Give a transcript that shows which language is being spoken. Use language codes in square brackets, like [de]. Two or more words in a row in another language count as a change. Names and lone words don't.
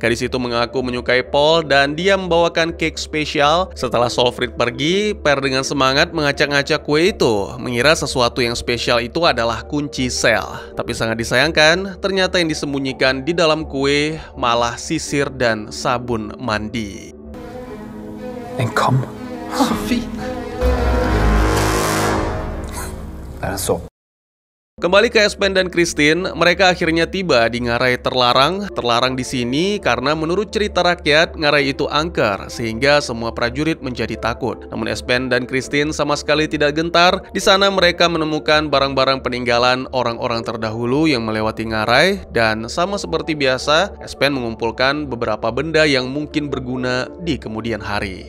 [id] Gadis itu mengaku menyukai Paul dan dia membawakan cake spesial. Setelah Solfrid pergi, Per dengan semangat mengacak-ngacak kue itu, mengira sesuatu yang spesial itu adalah kunci sel. Tapi sangat disayangkan, ternyata yang disembunyikan di dalam kue malah sisir dan sabun mandi. [no] En kam. Sofie. Det er en såpe. [id] Kembali ke Espen dan Kristin, mereka akhirnya tiba di ngarai terlarang. Terlarang di sini karena menurut cerita rakyat, ngarai itu angker, sehingga semua prajurit menjadi takut. Namun Espen dan Kristin sama sekali tidak gentar. Di sana mereka menemukan barang-barang peninggalan orang-orang terdahulu yang melewati ngarai, dan sama seperti biasa, Espen mengumpulkan beberapa benda yang mungkin berguna di kemudian hari.